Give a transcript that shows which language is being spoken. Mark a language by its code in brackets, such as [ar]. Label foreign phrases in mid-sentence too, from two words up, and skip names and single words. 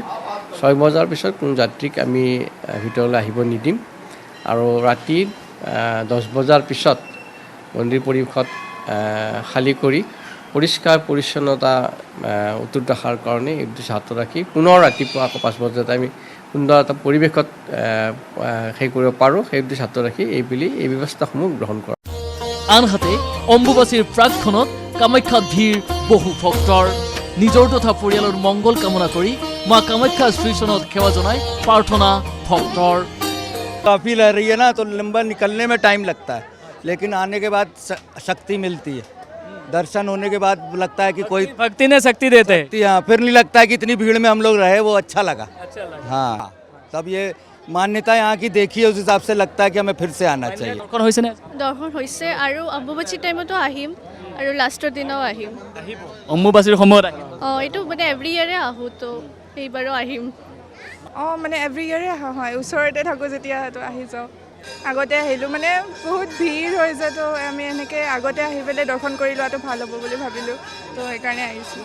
[as] 6 বজাৰ পিছত কোনো যাত্ৰীক আমি ভিতৰলৈ আহিব নিদিম আৰু ৰাতি 10 বজাৰ পিছত মন্দিৰ পৰিসৰ খালী কৰি পৰিষ্কাৰ পৰিচ্ছন্নতা অটুট ৰখাৰ কাৰণে এই উদ্দেশ্য হাতত ৰাখি পুনৰ ৰাতিপুৱা আকৌ 5 বজাত আমি সুন্দৰ এটা পৰিৱেশত সেই কৰিব পাৰোঁ, সেই উদ্দেশ্য হাতত ৰাখি এই ব্যৱস্থাসমূহ গ্ৰহণ কৰা। আনহাতে অম্বুবাচীৰ প্ৰাকখনত কামাখ্যাত ভিৰ বহু ভক্তৰ। নিজৰ তথা পৰিয়ালৰ মংগল কামনা কৰি মা কামাখ্যা শ্ৰীচৰণত সেৱা জনাই প্ৰাৰ্থনা ভক্তৰ। [hi] काफ़ी लह रही है ना, तो लंबा निकलने में टाइम लगता है, लेकिन आने के बाद शक्ति मिलती है। दर्शन होने के बाद लगता है कि कोई भक्ति ने शक्ति देते हैं। हाँ, फिर नहीं लगता है कि इतनी भीड़ में हम लोग रहे, वो अच्छा लगा। हाँ, तब ये मान्यता यहाँ की देखी है, उस हिसाब से लगता है कि हमें फिर से आना चाहिए। [as] দৰ্শন হৈছেনে? দৰ্শন হৈছে আৰু অম্বুবাচী টাইমতো আহিম আৰু লাষ্টৰ দিনাও আহিম। অম্বুবাচীৰ সময়ত আহিম। এইটো মানে [en] every year [as] আহোঁ, তো এইবাৰো আহিম। মানে [en] every year [as] অহা হয়, ওচৰতে থাকোঁ যেতিয়া তো আহি যাওঁ। আগতে আহিলোঁ, মানে বহুত ভিৰ হৈ যায়, তো আমি এনেকৈ আগতে আহি পেলাই দৰ্শন কৰি লোৱাটো ভাল হ'ব বুলি ভাবিলোঁ, তো সেইকাৰণে আহিছোঁ।